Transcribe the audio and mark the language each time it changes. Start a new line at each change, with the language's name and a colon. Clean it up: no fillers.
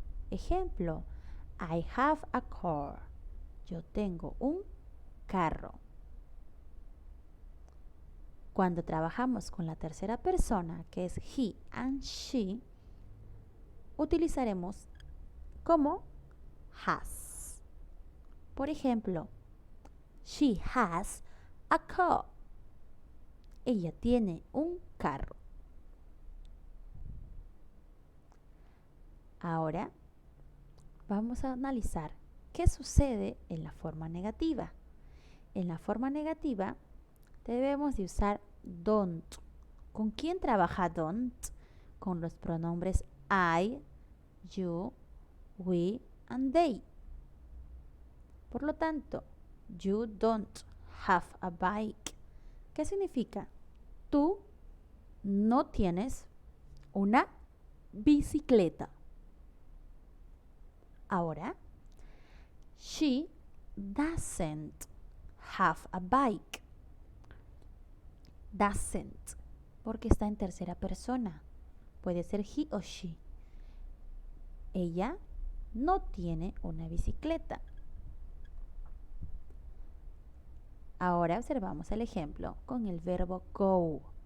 Spanish: Ejemplo,
English: I have a car.
Spanish: Yo tengo un carro. Cuando trabajamos con la tercera persona, que es
English: he and she,
Spanish: utilizaremos como has. Por ejemplo,
English: she has a car.
Spanish: Ella tiene un carro. Ahora vamos a analizar qué sucede en la forma negativa. En la forma negativa debemos de usar don't. ¿Con quién trabaja don't? Con los pronombres I, you, we, and they. Por lo tanto,
English: you don't have a bike.
Spanish: ¿Qué significa? Tú no tienes una bicicleta.
English: Ahora, she doesn't have a bike.
Spanish: Doesn't, porque está en tercera persona. Puede ser he o she. Ella no tiene una bicicleta. Ahora observamos el ejemplo con el verbo go.